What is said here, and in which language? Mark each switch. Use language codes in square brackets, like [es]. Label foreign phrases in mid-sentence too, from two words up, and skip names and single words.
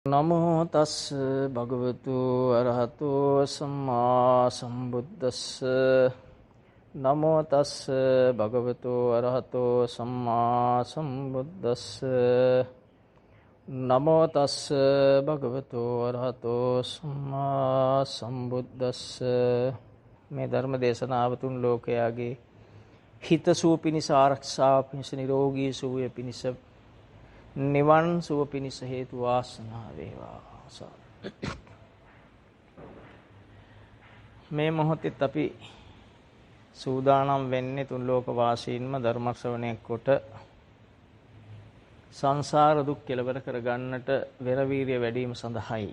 [pi] නමෝ තස් භගවතු අරහතෝ සම්මා සම්බුද්දස්ස නමෝ තස් භගවතු අරහතෝ සම්මා සම්බුද්දස්ස නමෝ තස් භගවතු අරහතෝ සම්මා සම්බුද්දස්ස [si] මේ ධර්ම දේශනාව තුන් ලෝකයාගේ හිතසුව පිණිස ආරක්ෂාව පිණිස නිරෝගී සුවය පිණිස නිවන් සුව පිණිස හේතු වාසනා වේවා. මේ මොහොතේත් අපි සූදානම් වෙන්නේ තුන් ලෝක වාසීන්ම ධර්ම ශ්‍රවණය කොට සංසාර දුක් කෙලවර කර ගන්නට වෙර වීර්ය වැඩිම සඳහායි.